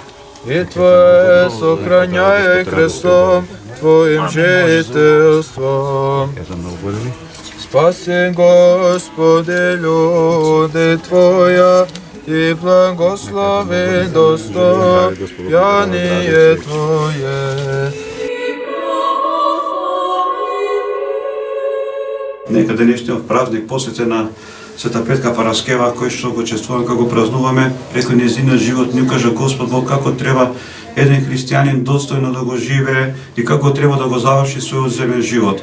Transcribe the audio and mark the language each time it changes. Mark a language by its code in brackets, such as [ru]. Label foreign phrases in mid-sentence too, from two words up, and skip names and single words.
[cu] И Твое сохраняй крестом Твоим жительством. Спаси, Господи, люди Твоя, и благослови достояние Твое. [mk] Нека денешниот празник посветен на Света Петка Параскева, кој што го чествуваме, како го празнуваме, преку нејзиниот живот ни укажа Господ Бог како треба еден христијанин достојно да го живее и како треба да го заврши својот земен живот.